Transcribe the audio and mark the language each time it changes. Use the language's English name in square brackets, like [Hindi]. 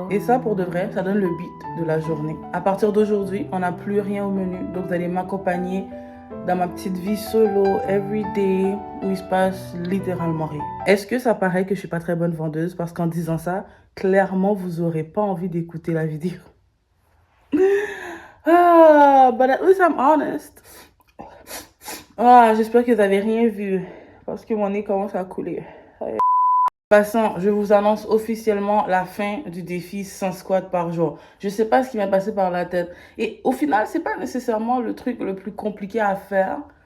[French] Et ça, pour de vrai, ça donne le beat de la journée. À partir d'aujourd'hui, on n'a plus rien au menu, donc vous allez m'accompagner dans ma petite vie solo, everyday, où il se passe littéralement rien. Est-ce que ça paraît que je suis pas très bonne vendeuse? Parce qu'en disant ça, clairement, vous aurez pas envie d'écouter la vidéo. [English] Ah, but at least I'm honest. [French] Ah, j'espère que vous avez rien vu, parce que mon nez commence à couler. Passant, je vous annonce officiellement la fin du défi 100 squats par jour. Je sais pas ce qui m'est passé par la tête. Et au final, c'est pas nécessairement le truc le plus compliqué à faire.